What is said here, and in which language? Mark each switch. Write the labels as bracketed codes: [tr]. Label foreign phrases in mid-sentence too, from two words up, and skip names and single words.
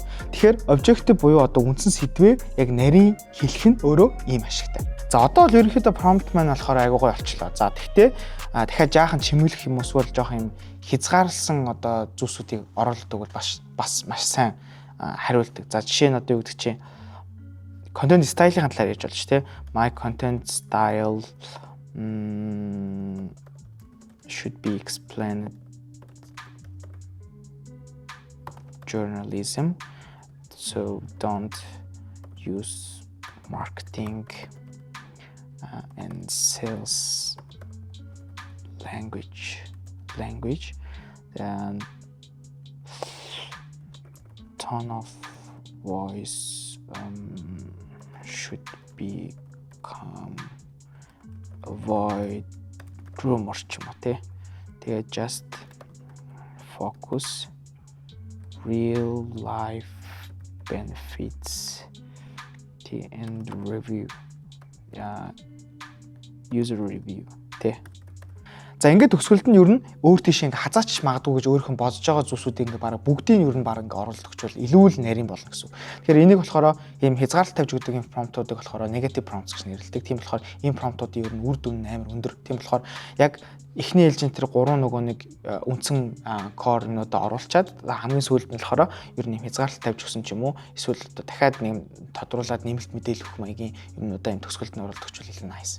[mn] Тэгэхээр objective буюу одоо үндсэн сэдвээ яг нарийн хэлэх нь өөрөө ийм ашигтай. За одоо л ерөнхийдөө prompt маань болохоор айгуу гоё болчихлоо. За тэгтээ дахиад жаахан чимэглэх юм эсвэл жоохон юм хязгаарлсан одоо зүйлсүүдийг оруулдаг бол бас маш сайн хариулдаг. За жишээ нь одоо юу гэдэг чинь [en] content style- [mn] ийн талаар ярьж болж тий. [en] My content style should be explained journalism, so don't use marketing and sales language. Then tone of voice should be calm, avoid rumors [mn] ч юм уу те. [en] Тэгээ just focus real life benefits and review user review тэ. [mn] За ингээд төгсгөлд нь ер нь өөр тийш ингээ хазаач магадгүй гэж өөрөөхөн бодож байгаа зүйлсүүдийг ингээ бараг бүгдийг нь ер нь бараг ингээ оруулж өгчвөл илүү л нарийн болно гэсэн. Тэгэхээр энийг болохоор ийм хязгаарлалт тавьж өгдөг юм промптуудыг болохоор [en] negative prompts [mn] гэж нэрлэдэг. Тийм болохоор ийм промптуудын ер нь үр дүн амар өндөр. Тийм болохоор яг эхний ээлжийн тэр 3 нөгөө нэг үндсэн core-нуудаа оруулчаад хамгийн сүүлд нь болохоор ер нь хязгаарлалт тавьж өгсөн ч юм уу эсвэл одоо дахиад нэг тодруулаад нэмэлт мэдээлэл өгөх маягийн юмнуудаа энэ төгсгөлд нь оруулж өгчвөл илүү nice.